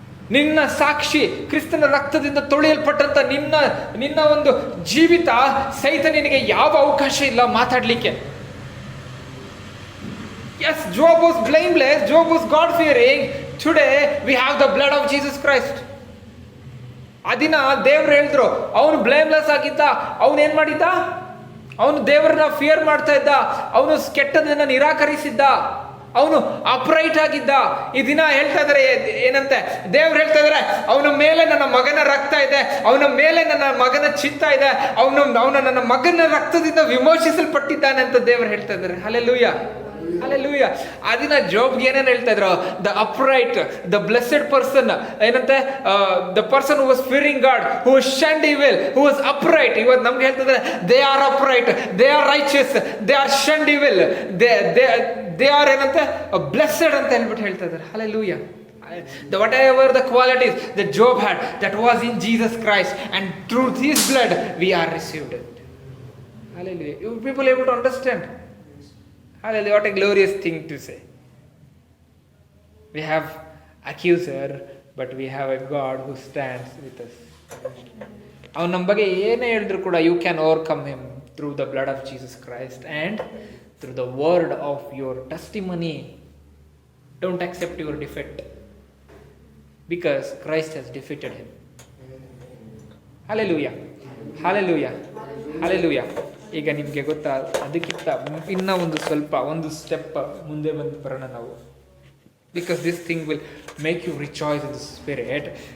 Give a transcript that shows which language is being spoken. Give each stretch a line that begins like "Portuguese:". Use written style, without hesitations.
Kannada: ನಿನ್ನ ಸಾಕ್ಷಿ ಕ್ರಿಸ್ತನ ರಕ್ತದಿಂದ ತೊಳೆಯಲ್ಪಟ್ಟಂತ ನಿನ್ನ ಒಂದು ಜೀವಿತ ಸೈತಾನನಿಗೆ ಯಾವ ಅವಕಾಶ ಇಲ್ಲ ಮಾತಾಡ್ಲಿಕ್ಕೆ.
English: Yes, Job was blameless, Job was God fearing. Today we have the blood of Jesus Christ.
Kannada: ಅದಿನ ದೇವ್ರು ಹೇಳಿದ್ರು, ಅವನು ಬ್ಲೇಮ್ಲೆಸ್ ಆಗಿದ್ದ. ಅವನು ಏನ್ ಮಾಡಿದ್ದ? ಅವನು ದೇವರನ್ನ ಫಿಯರ್ ಮಾಡ್ತಾ ಇದ್ದ, ಅವನು ಕೆಟ್ಟದನ್ನ ನಿರಾಕರಿಸಿದ್ದ, ಅವನು ಅಪ್ರೈಟ್ ಆಗಿದ್ದ. ಈ ದಿನ ಹೇಳ್ತಾ ಇದಾರೆ ಏನಂತೆ, ದೇವ್ರು ಹೇಳ್ತಾ ಇದಾರೆ, ಅವನ ಮೇಲೆ ನನ್ನ ಮಗನ ರಕ್ತ ಇದೆ, ಅವನ ಮೇಲೆ ನನ್ನ ಮಗನ ಚಿತ್ತ ಇದೆ, ಅವನು ನನ್ನ ಮಗನ ರಕ್ತದಿಂದ ವಿಮೋಚಿಸಲ್ಪಟ್ಟಿದ್ದಾನೆ ಅಂತ ದೇವ್ರು ಹೇಳ್ತಾ ಇದ್ದಾರೆ. Hallelujah, hallelujah. ಆ ದಿನ ಜೋಬ್ಗೆ ಏನೇನು ಹೇಳ್ತಾ ಇದ್ರು?
English: The upright, the blessed person, ಏನಂತೆ, the person who was fearing God, who was shunned evil, who was upright.
Kannada: ಇವತ್ತು ನಮ್ಗೆ ಹೇಳ್ತಿದ್ರೆ
English: they are upright, they are righteous, they are shunned evil, they are ಏನಂತೆ blessed
Kannada: ಅಂತ ಹೇಳ್ತಾ ಇದ್ದಾರೆ. Hallelujah.
English: Whatever the qualities that Job had, that was in Jesus Christ, and through his blood we are received it. Hallelujah. You people able to understand? Hallelujah. What a glorious thing to say. We have accuser, but we have a God who stands with us.
Kannada: ಅವನು ನಮ್ಮ ಬಗ್ಗೆ ಏನೇ ಹೇಳಿದ್ರು ಕೂಡ,
English: you can overcome him through the blood of Jesus Christ and through the word of your testimony. Don't accept your defeat, because Christ has defeated him. Hallelujah, hallelujah, hallelujah.
Kannada: ಈಗ ನಿಮಗೆ ಗೊತ್ತಾ, ಅದಕ್ಕಿಂತ ಇನ್ನ ಒಂದು ಸ್ಟೆಪ್ ಮುಂದೆ ಬಂದು ಬರೋಣ ನಾವು.
English: Because this thing will make you rejoice in the spirit.